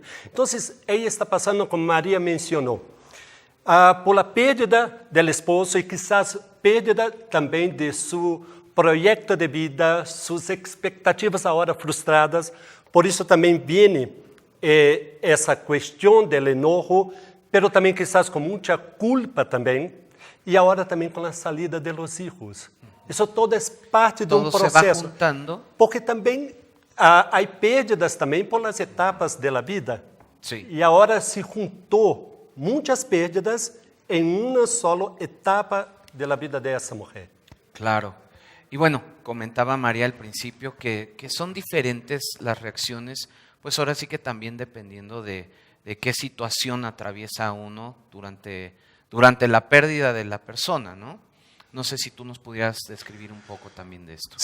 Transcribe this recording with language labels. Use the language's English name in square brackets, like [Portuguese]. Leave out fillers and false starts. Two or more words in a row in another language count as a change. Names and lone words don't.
[Portuguese] Então, ela está passando, como Maria mencionou, por a perda do esposo e quizás perda também de seu projeto de vida, suas expectativas agora frustradas. Por isso também vem essa questão do enojo, pero também quizás com muita culpa também, e agora também com a saída [Spanish] de los hijos. [Portuguese] Isso tudo é parte de [Spanish] Todo [Portuguese] um [Spanish] se va [Portuguese] processo. [Spanish] juntando. [Portuguese] Porque também há perdas também por [Spanish] las etapas [Portuguese] da vida. [Spanish] Sí. [Portuguese] E agora se juntou muitas perdas em uma sola etapa da vida dessa mulher. [Spanish] Claro. Y bueno, comentaba María al principio que son diferentes las reacciones, pues ahora sí que también dependiendo de qué situación atraviesa uno durante la pérdida de la persona, ¿no? No sé si tú nos pudieras describir un poco también de esto.